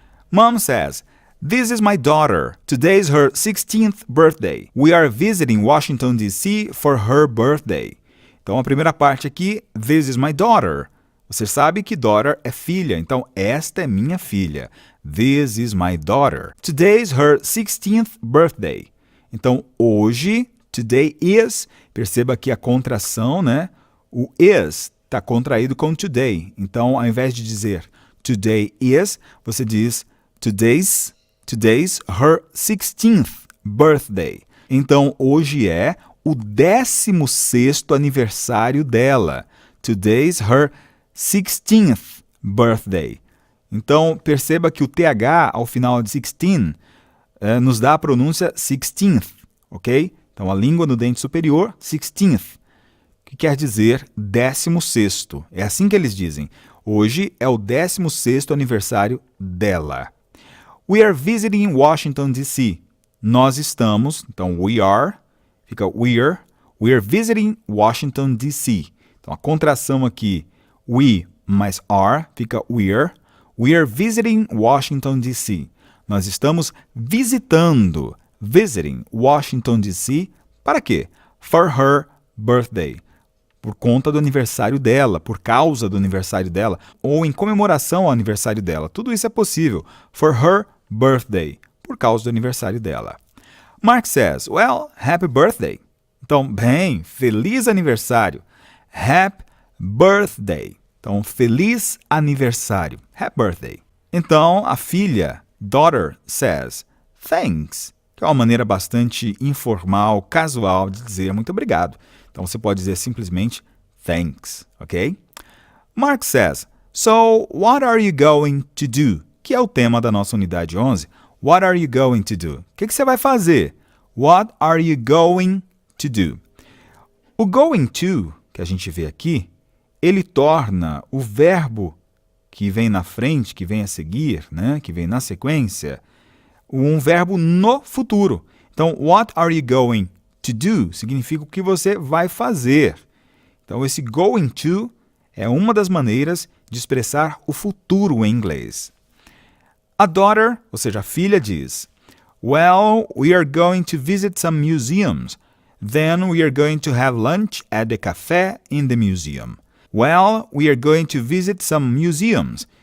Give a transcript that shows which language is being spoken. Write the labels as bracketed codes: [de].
[en] Mom says, "This is my daughter. Today is her 16th birthday. We are visiting Washington, D.C. for her birthday." [pt] Então, a primeira parte aqui, [en] this is my daughter. [pt] Você sabe que daughter é filha, então esta é minha filha. [en] This is my daughter. Today is her 16th birthday. [pt] Então, hoje, [en] today is, [pt] perceba que a contração, né? O is está contraído com today. Então, ao invés de dizer [en] today is, [pt] você diz [en] today's her 16th birthday. [pt] Então, hoje é o 16º aniversário dela. [en] Today's her 16th birthday. [pt] Então, perceba que o TH ao final de 16 nos dá a pronúncia 16th, ok? Então, a língua no dente superior, 16th, que quer dizer 16º. É assim que eles dizem. Hoje é o 16º aniversário dela. [en] We are visiting Washington, D.C. [pt] Nós estamos, então [en] we are, fica we are visiting Washington, D.C. [pt] Então, a contração aqui, we mais are, fica [en] we are visiting [pt] Washington, D.C. Nós estamos visitando, visiting Washington, D.C. Para quê? For her birthday. Por conta do aniversário dela, por causa do aniversário dela, ou em comemoração ao aniversário dela. Tudo isso é possível. [en] For her birthday, [pt] por causa do aniversário dela. [en] Mark says, well, happy birthday. [pt] Então, bem, feliz aniversário. [en] Happy birthday. [pt] Então, feliz aniversário. [en] Happy birthday. [pt] Então, a filha, daughter, [en] says, thanks, [pt] que é uma maneira bastante informal, casual de dizer muito obrigado. Então, você pode dizer simplesmente thanks, ok? [en] Mark says, so what are you going to do? [pt] Que é o tema da nossa unidade 11. [en] What are you going to do? [pt] O que você vai fazer? [en] What are you going to do? [pt] O going to, que a gente vê aqui, ele torna o verbo que vem na frente, que vem a seguir, né, que vem na sequência, um verbo no futuro. Então, [en] what are you going to do [pt] significa o que você vai fazer. Então, esse going to é uma das maneiras de expressar o futuro em inglês. [en] A daughter, [pt] ou seja, a filha, diz, [en] well, we are going to visit some museums. Then we are going to have lunch at the cafe in the museum. Well, we are going to visit some museums.